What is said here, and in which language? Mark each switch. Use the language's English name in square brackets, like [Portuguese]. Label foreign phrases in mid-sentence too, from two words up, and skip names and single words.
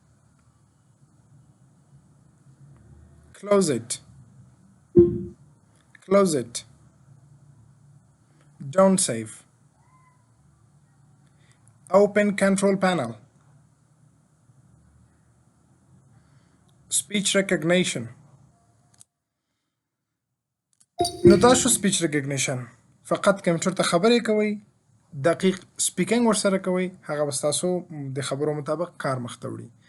[English] Close it. Close it. Don't save. Open control panel. Speech recognition. [Pashto] نو دا شو [English] speech recognition. [Pashto] فقط کمپیوټر ته خبرې کوئ، دقیق سپیکینګ ورسره کوئ، هغه به ستاسو د خبرو مطابق کار مخته وړي.